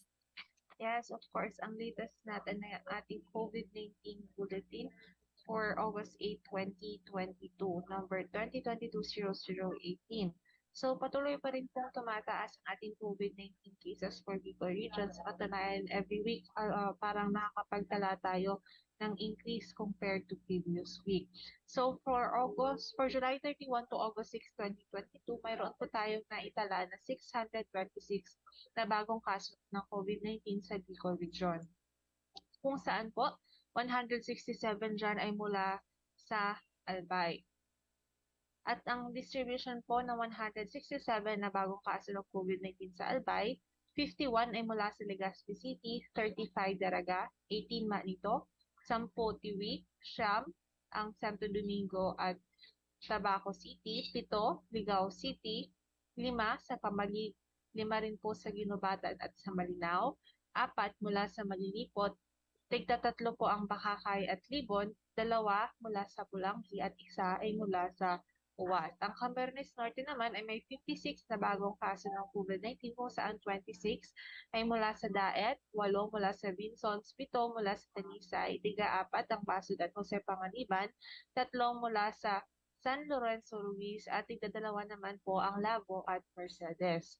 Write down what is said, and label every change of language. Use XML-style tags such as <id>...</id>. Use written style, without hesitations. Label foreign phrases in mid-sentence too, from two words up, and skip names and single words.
<en>Yes, of course,</en> <tl>ang latest natin na ating</tl> <en>COVID-19 bulletin for August 8, 2022, number 2022-0018.</en> <tl>So patuloy pa rin pong tumataas ang ating</tl> <en>COVID-19 cases for Bicol region.</en> <tl>Sa katunayan,</tl> <en>every week</en> <tl>parang nakakapagtala tayo ng</tl> <en>increase compared to previous week. So for July 31 to August 6, 2022,</en> <tl>mayroon po tayong naitala na 626 na bagong kaso ng COVID-19 sa Bicol region. Kung saan po, 167 dyan ay mula sa Albay. At ang distribution po ng 167 na bagong kaso ng COVID-19 sa Albay, 51 ay mula sa Legazpi City, 35 Daraga, 18 Manito, 10 Tiwi, Siam, ang Santo Domingo at Tabaco City, 7 Ligao City, 5 sa Camali, 5 rin po sa Ginubatan at sa Malinao, 4 mula sa Malilipot, tigta-3 po ang Bakakay at Libon, 2 mula sa Pulangki at 1 ay mula sa Uwas. Ang Camarines Norte naman ay may 56 na bagong kaso ng COVID-19 kung saan 26 ay mula sa Daet, 8 mula sa Vinsons, 7 mula sa Tanisay, 4 ang Pasud at Jose Panganiban, 3 mula sa San Lorenzo Ruiz at 2 naman po ang Labo at Mercedes.</tl>